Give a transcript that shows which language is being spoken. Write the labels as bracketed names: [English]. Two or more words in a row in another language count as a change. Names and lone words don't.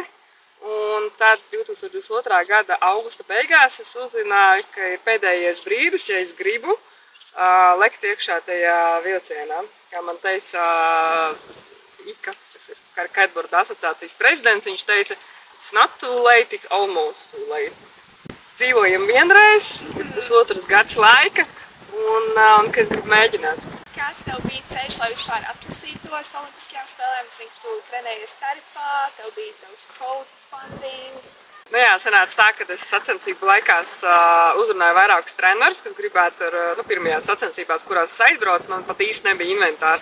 [Latvian] Un tad 2022. Gada augusta beigās es uzzināju, ka ir pēdējais brīdis, ja es gribu lekt iekšā tajā vilcienā. Kā man teica Ika, kas ir kiteboarda asociācijas prezidents, viņš teica, [English] it's not too late, it's almost too late. [Latvian] Dzīvojam vienreiz, ir pusotras gads laika, un ka es gribu mēģināt. Kāds tev bija ceļš, lai vispār atlasītos Olimpiskajām spēlēm? Es zinu, ka tu trenējies Tarifā, tev bija tavs crowdfunding. Nu jā, sanāca tā, ka es sacensību laikās uzrunāju vairākus trenerus, kas gribētu pirmajās sacensībās, kurās es aizbraucu, man pat īsti nebija inventārs.